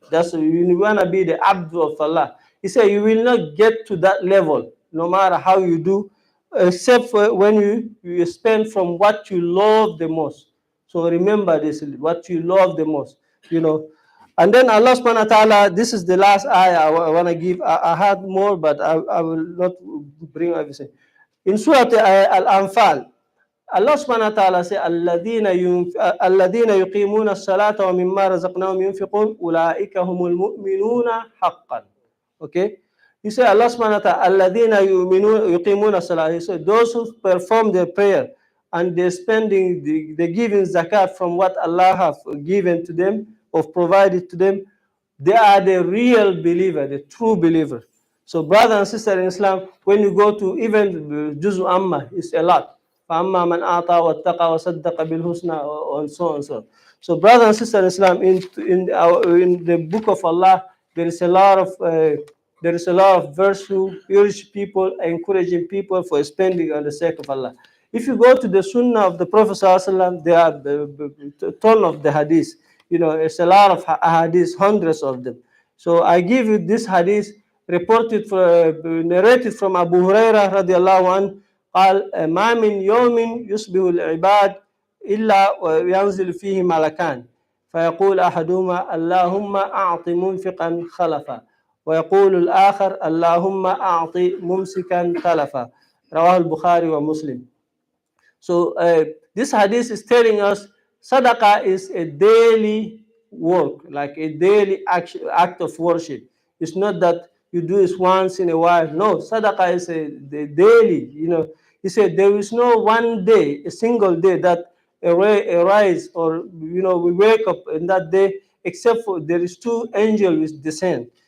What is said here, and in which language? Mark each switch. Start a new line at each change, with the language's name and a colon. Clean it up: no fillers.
English: That's you want to be the abdu of Allah. He said, you will not get to that level, no matter how you do, except for when you spend from what you love the most. So remember this, what you love the most, you know. And then Allah subhanahu wa ta'ala, this is the last ayah I want to give. I had more, but I will not bring everything. In Surah Al-Anfal, Allah subhanahu wa ta'ala say,
Arabic: الَّذِينَ يُقِيمُونَ الصَّلَاةَ وَمِمَّا رَزَقْنَاهُمْ يُنْفِقُونَ أُولَٰئِكَ هُمُ الْمُؤْمِنُونَ حَقًّا.
English: Okay? You say Allah subhanahu wa ta'ala,
Arabic: الَّذِينَ يُقِيمُونَ الصَّلَاةَ.
English: He said, those who perform their prayer and they're spending, they're giving zakat from what Allah have given to them, or provided to them, they are the real believer, the true believer. So brother and sister in Islam, when you go to even Juzu Amma, it's a lot.
Arabic: فَأَمَّا مَنْ أَعْطَى وَاتَّقَى وَصَدَّقَ بِالْحُسْنَى,
English: and so on and so on. So brother and sister in Islam, in the book of Allah, there is a lot of verse who urge people, encouraging people for spending on the sake of Allah. If you go to the Sunnah of the Prophet ﷺ, there are a ton of the hadith. It's a lot of hadith, hundreds of them. So I give you this hadith narrated from Abu Hurairah radiallahu anhu.
Arabic: قال ما من يوم يصبح العباد إلا وينزل فيه ملكان فيقول أحدهما اللهم أعط منفقا خلفا ويقول الآخر اللهم أعط ممسكا تلفا. رواه البخاري ومسلم.
English: So this hadith is telling us sadaqah is a daily work, like a daily act of worship. It's not that you do it once in a while. No, sadaqah is the daily. He said there is no one day, a single day that arise, or we wake up in that day, except for there is two angels which descend.